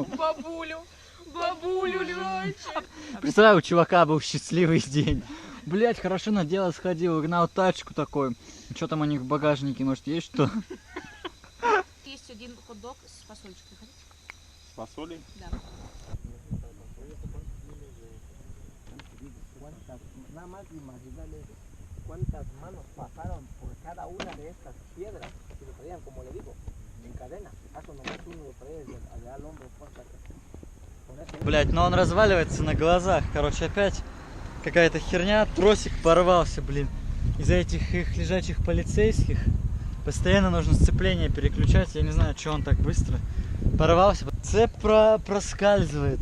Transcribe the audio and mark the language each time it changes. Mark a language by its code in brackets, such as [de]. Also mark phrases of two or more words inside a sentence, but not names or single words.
[ru] Бабулю, Лёч. Представляю, у чувака был счастливый день. Блять, хорошо на дело сходил, угнал тачку такой. Что там у них в багажнике, может есть что? Есть один хот-дог с фасольчикой. Хотите? С фасолей? Да. [es] Nada más imaginarle cuántas manos pasaron por cada una de estas piedras que lo traían, como le digo, en cadena. Acaso nomás uno lo traía allá al hombro. [ru] Блять, но он разваливается на глазах. Короче, опять какая-то херня. Тросик порвался, блин. Из-за этих их лежачих полицейских. Постоянно нужно сцепление переключать. Я не знаю, что он так быстро порвался. Цепь проскальзывает.